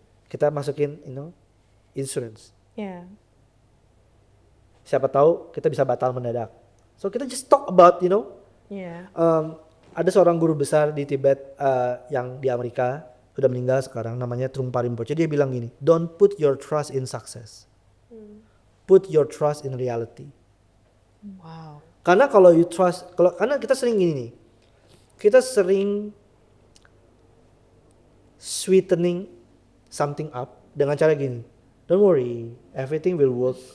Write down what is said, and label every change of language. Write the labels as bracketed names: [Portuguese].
[Indonesian] Kita masukin, insurance. [English] Yeah. [Indonesian] Siapa tahu kita bisa batal mendadak. [English] So [Indonesian] kita [English] just talk about, Yeah. [Indonesian] ada seorang guru besar di Tibet yang di Amerika sudah meninggal sekarang, namanya Trungpa Rinpoche. Dia bilang gini, [English] don't put your trust in success. Put your trust in reality. Wow. [Indonesian] Karena karena kita sering gini nih, kita sering [English] sweetening something up [Indonesian] dengan cara gini, [English] don't worry, everything will work,